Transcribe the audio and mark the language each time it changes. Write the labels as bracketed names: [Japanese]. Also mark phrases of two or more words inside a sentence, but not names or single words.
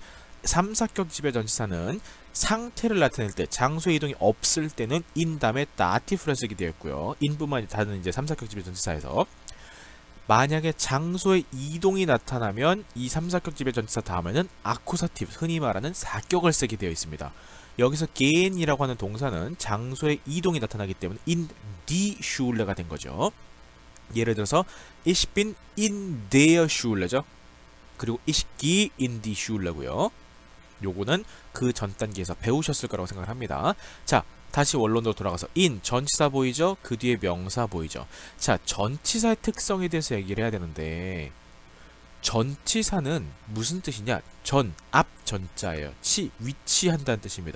[Korean] 3사격 지배전치사는 상태를 나타낼 때, 장소의 이동이 없을 때는 in 다음에 다티프를 쓰게 되어 있고요. in뿐만이 다른 이제 3사격 지배전치사에서, 만약에 장소의 이동이 나타나면 이 3사격 지배전치사 다음에는 아쿠사티브, 흔히 말하는 사격을 쓰게 되어 있습니다. 여기서 gehen이라고 하는 동사는 장소의 이동이 나타나기 때문에 [German] in die Schule [Korean] 가 된 거죠. 예를 들어서 [German] ich bin in der Schule [Korean] 죠. 그리고 [German] ich gehe in die Schule [Korean] 고요. 요거는 그 전 단계에서 배우셨을 거라고 생각을 합니다. 자, 다시 원론으로 돌아가서 in 전치사 보이죠? 그 뒤에 명사 보이죠? 자, 전치사의 특성에 대해서 얘기를 해야 되는데 전치사는 무슨 뜻이냐? 전, 앞 전자예요. 위치한다는 뜻입니다.